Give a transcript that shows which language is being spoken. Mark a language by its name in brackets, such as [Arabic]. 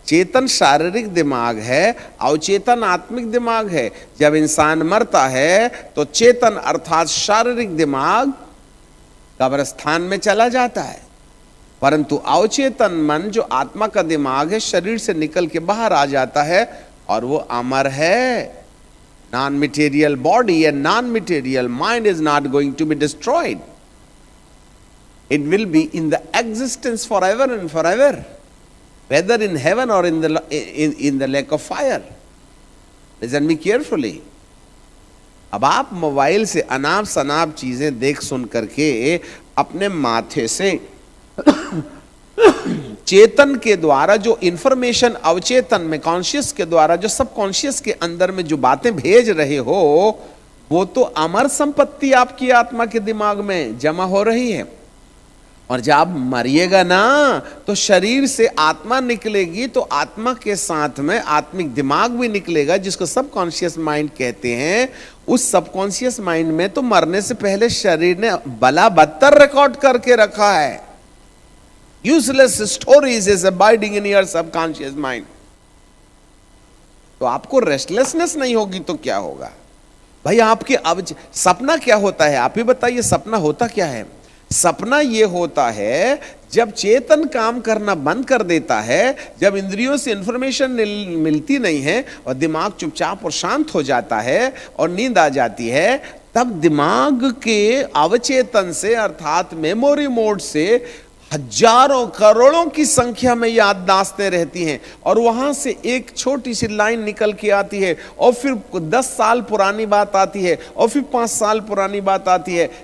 [Hindi] चेतन शारीरिक दिमाग है, अवचेतन आत्मिक दिमाग है। जब इंसान मरता है तो चेतन अर्थात शारीरिक दिमाग कब्रिस्तान में चला जाता है। परंतु अवचेतन मन जो आत्मा का दिमाग है शरीर से निकल के बाहर आ जाता है और वो अमर है। [English] non material body and non material mind is not going to be destroyed. It will be in the existence forever and forever, whether in heaven or in the lake of fire. Listen me carefully. [Hindi] अब आप mobile से अनाप शनाप चीजें देख सुन करके अपने माथे से चेतन के द्वारा जो इंफॉर्मेशन अवचेतन में कॉन्शियस के द्वारा जो सब कॉन्शियस के अंदर में जो बातें भेज रहे हो वो तो अमर संपत्ति आपकी आत्मा के दिमाग में जमा हो रही है। और जब आप मरिएगा ना तो शरीर से आत्मा निकलेगी तो आत्मा के साथ में आत्मिक दिमाग भी निकलेगा जिसको सबकॉन्शियस माइंड कहते हैं। उस सबकॉन्शियस माइंड में तो मरने से पहले शरीर ने बला बदतर रिकॉर्ड करके रखा है। [English] Useless stories is abiding in your subconscious mind. [Hindi] तो आपको रेस्टलेसनेस नहीं होगी तो क्या होगा भाई? आपके अब सपना क्या होता है आप ही बताइए? सपना होता क्या है? सपना ये होता है जब चेतन काम करना बंद कर देता है, जब इंद्रियों से इंफॉर्मेशन मिलती नहीं है और दिमाग चुपचाप और शांत हो जाता है और नींद आ जाती है, तब दिमाग के अवचेतन से अर्थात मेमोरी मोड से हजारों करोड़ों की संख्या में याददाश्तें रहती हैं और वहां से एक छोटी सी लाइन निकल के आती है और फिर 10 साल पुरानी बात आती है और फिर 5 साल पुरानी बात आती है।